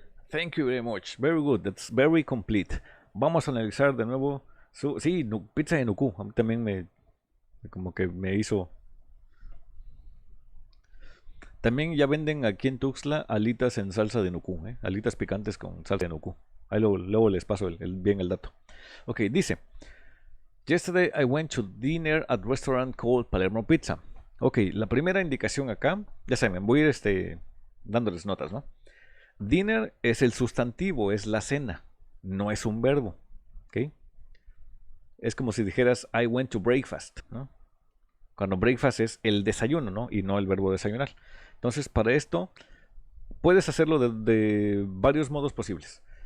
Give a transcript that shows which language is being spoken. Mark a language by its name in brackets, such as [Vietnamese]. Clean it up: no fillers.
[English] Thank you very much. Very good. That's very complete. [Spanish] Vamos a analizar de nuevo sí, pizza de Nuku. A mí también como que me hizo. También ya venden aquí en Tuxtla alitas en salsa de Nuku, ¿eh? Alitas picantes con salsa de Nuku. Ahí luego les paso bien el dato. Ok, dice. [English] Yesterday I went to dinner at restaurant called Palermo Pizza. [Spanish] Ok, la primera indicación acá, ya saben, voy a ir dándoles notas, ¿no? Dinner es el sustantivo, es la cena, no es un verbo, ¿ok? Es como si dijeras [English] I went to breakfast, [Spanish] ¿no? Cuando breakfast es el desayuno, ¿no? Y no el verbo desayunar. Entonces, para esto, puedes hacerlo de varios modos posibles.